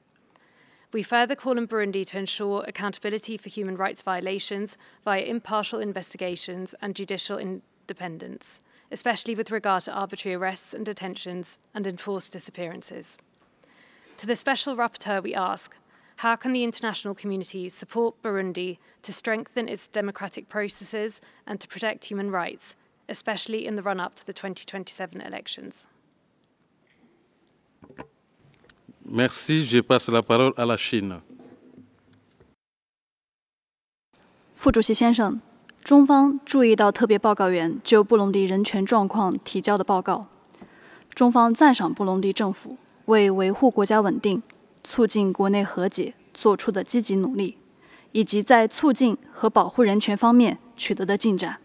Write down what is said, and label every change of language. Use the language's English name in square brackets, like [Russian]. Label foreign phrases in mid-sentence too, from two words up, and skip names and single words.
[English] We further call on Burundi to ensure accountability for human rights violations via impartial investigations and judicial independence, especially with regard to arbitrary arrests and detentions and enforced disappearances. To the Special Rapporteur, we ask, how can the international community support Burundi to strengthen its democratic processes and to protect human rights, especially in the run-up to the 2027 elections? [French] Merci. Je passe la parole à la Chine. [Chinese] 副主席先生，中方注意到特别报告员就布隆迪人权状况提交的报告。中方赞赏布隆迪政府为维护国家稳定、促进国内和解做出的积极努力，以及在促进和保护人权方面取得的进展。